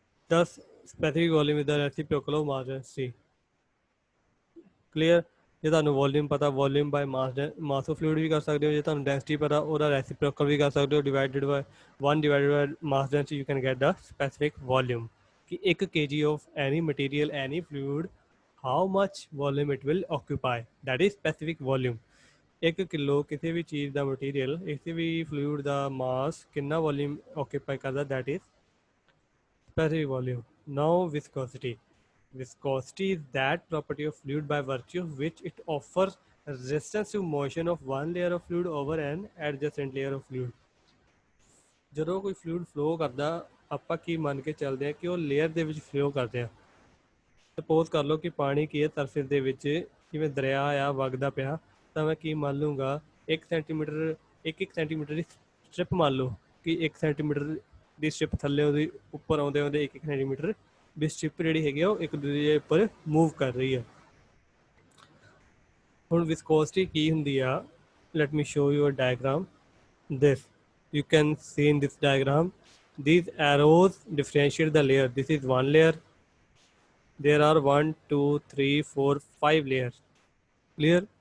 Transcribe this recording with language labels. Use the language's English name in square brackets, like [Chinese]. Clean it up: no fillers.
[English] ਦਸ specific volume is the reciprocal of mass density. Clear? [Punjabi] ਜੇ ਤੁਹਾਨੂੰ ਵੋਲਿਊਮ ਪਤਾ, volume by mass of fluid ਵੀ ਕਰ ਸਕਦੇ ਹੋ, ਜੇ ਤੁਹਾਨੂੰ ਡੈਂਸਿਟੀ ਪਤਾ ਉਹਦਾ ਰੈਸੀਪ੍ਰੋਕਲ ਵੀ ਕਰ ਸਕਦੇ ਹੋ, [English] Divided by 1 divided by mass density you can get the specific volume. [Punjabi] ਕਿ [English] 1 kg of any material, any fluid, how much volume it will occupy, that is specific volume। [Punjabi] 1 kilo ਕਿਸੇ ਵੀ ਚੀਜ਼ ਦਾ material, ਕਿਸੇ ਵੀ fluid ਦਾ ਮਾਸ ਕਿੰਨਾ volume occupy ਕਰਦਾ, [English] that is specific volume। Now viscosity. Viscosity is that property of fluid by virtue of which it offers resistance to motion of one layer of fluid over an adjacent layer of fluid। [Punjabi] ਜਦੋਂ ਕੋਈ fluid flow ਕਰਦਾ ਆਪਾਂ ਕੀ ਮੰਨ ਕੇ ਚੱਲਦੇ ਹਾਂ ਕਿ ਉਹ layer ਦੇ ਵਿੱਚ ਫਲੋ ਕਰਦੇ ਆ। ਸਪੋਜ਼ ਕਰ ਲਓ ਕਿ ਪਾਣੀ ਕੀ ਹੈ ਸਰਫੇਸ ਦੇ ਵਿੱਚ ਜਿਵੇਂ ਦਰਿਆ ਆ ਵਗਦਾ ਪਿਆ, ਤਾਂ ਮੈਂ ਕੀ ਮੰਨ ਲੂੰਗਾ 1 ਸੈਂਟੀਮੀਟਰ, 1 ਸੈਂਟੀਮੀਟਰ ਦੀ ਸਟ੍ਰਿਪ ਮੰਨ ਲਓ ਕਿ 1 ਸੈਂਟੀਮੀਟਰ ਦੀ ਸਟ੍ਰਿਪ ਥੱਲੇ ਉਹਦੀ ਉੱਪਰ ਆਉਂਦੇ ਆਉਂਦੇ 1 ਸੈਂਟੀਮੀਟਰ ਦੀ ਸਟ੍ਰਿਪ ਜਿਹੜੀ ਹੈਗੀ ਆ ਉਹ ਇੱਕ ਦੂਜੇ ਦੇ ਉੱਪਰ ਮੂਵ ਕਰ ਰਹੀ ਆ। ਹੁਣ ਵਿਸਕੋਸਿਟੀ ਕੀ ਹੁੰਦੀ ਆ, [English] Let me show you a diagram. this you can see in this diagram, these arrows differentiate the layer. This is one layer, there are 1 2 3 4 5 layers, clear?